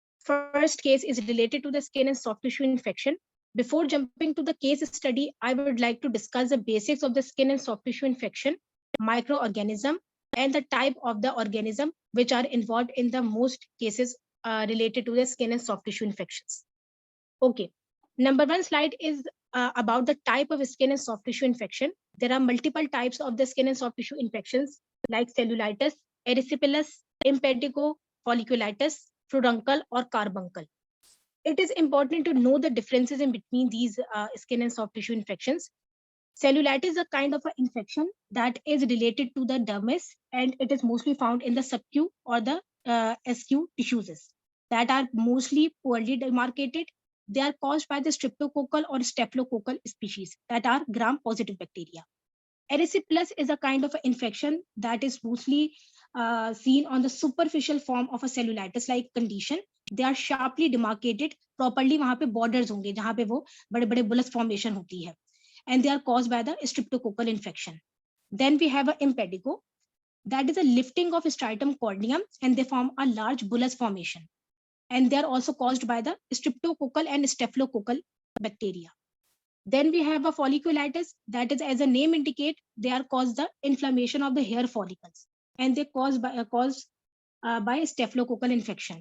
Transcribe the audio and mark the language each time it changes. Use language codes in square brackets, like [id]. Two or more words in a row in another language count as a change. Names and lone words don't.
[en] first case is related to the skin and soft tissue infection. Before jumping to the case study, I would like to discuss the basics of the skin and soft tissue infection, microorganism, and the type of the organism which are involved in the most cases related to the skin and soft tissue infections. Okay, number one slide is about the type of skin and soft tissue infection. There are multiple types of the skin and soft tissue infections like cellulitis, erysipelas, impetigo, folliculitis, furuncle, or carbuncle. It is important to know the differences in between these skin and soft tissue infections. Cellulitis is a kind of an infection that is related to the dermis, and it is mostly found in the subcu or the SQ tissues that are mostly poorly demarcated. They are caused by the streptococcal or staphylococcal species that are gram-positive bacteria. Erysipelas is a kind of infection that is mostly seen on the superficial form of a cellulitis-like condition. They are sharply demarcated, properly [hi] वहाँ पे borders होंगे जहाँ पे वो बड़े-बड़े [en] bullous formation [hi] होती है, [en] and they are caused by the streptococcal infection. Then we have a impetigo, that is a lifting of striatum corneum, and they form a large bullous formation, and they are also caused by the streptococcal and staphylococcal bacteria. Then we have a folliculitis, that is, as the name indicate, they are caused the inflammation of the hair follicles, and they caused by staphylococcal infection.